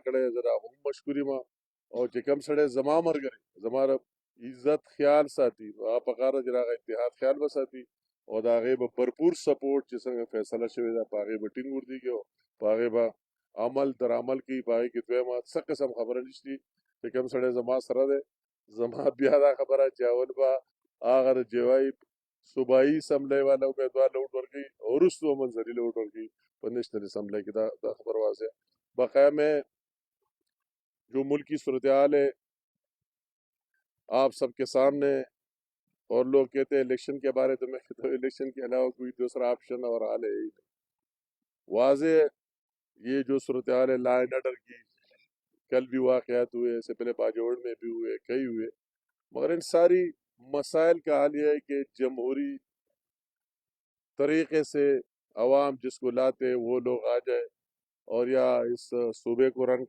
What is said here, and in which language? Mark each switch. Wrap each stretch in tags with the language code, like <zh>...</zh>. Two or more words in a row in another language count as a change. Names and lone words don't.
<ps>کړی زه د هغه هم مشکور یم، او چې کوم سړی زما ملګری زما د عزت خیال ساتي نو هغه پکار ده چې د هغه اتحاد خیال به ساتي، او د هغې به بھرپور سپورټ چې څنګه فیصله شوې ده په هغې به ټینګ ورتېږي، او په هغې به عمل در عمل کوي، په هغې کې دویمه څه قسم خبره نشته چې کوم سړی زما سره دی زما بیا دا خبره چې اول به هغه د جی وائی صوبائی اسمبلی والا امیدوار له ووټ ورکوي او وروستو منظري له ووټ ورکوي په</ps> <en>national assembly</en> <ps>کې، دا خبر</ps> <ur>واضح ہے۔ بقیہ میں جو ملکی صورتحال ہے آپ سب کے سامنے، اور لوگ کہتے ہیں الیکشن کے بارے، تو میں کہتا ہوں الیکشن کے علاوہ کوئی دوسرا آپشن اور حال ہے ہی نہیں۔ واضح یہ جو صورتحال ہے</ur> <en>law and order</en> <ur>کی، کل بھی واقعات ہوئے، اس سے پہلے باجوڑ میں بھی ہوئے، کئی ہوئے، مگر ان ساری مسائل کا حل یہ ہے کہ جمہوری طریقے سے عوام جس کو لاتے وہ لوگ آ جائے اور یا اس صوبے کو رن</ur>